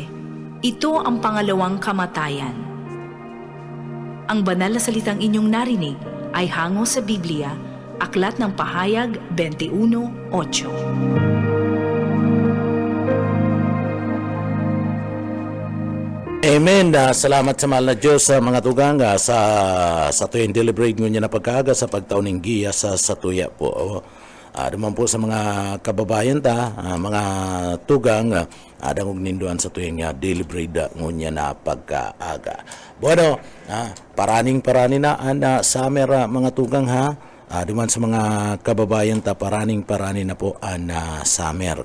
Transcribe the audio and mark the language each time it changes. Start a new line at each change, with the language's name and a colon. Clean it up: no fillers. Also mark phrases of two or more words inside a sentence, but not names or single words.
Filipino: Ito ang pangalawang kamatayan. Ang banal na salitang inyong narinig ay hango sa Biblia, Aklat ng Pahayag 21:8. Amen.
Bikol: Salamat sa mahal na Diyos sa mga tugang sa tuyang deliberate nyo na pagkaaga sa pagtaon ng giya sa satuya po. Duman po sa mga kababayan mga tugang, adang ninduan sa tuyang deliberate ngunya na pagkaaga. Bueno, paraning na summer mga tugang duman sa mga kababayan paraning na po summer.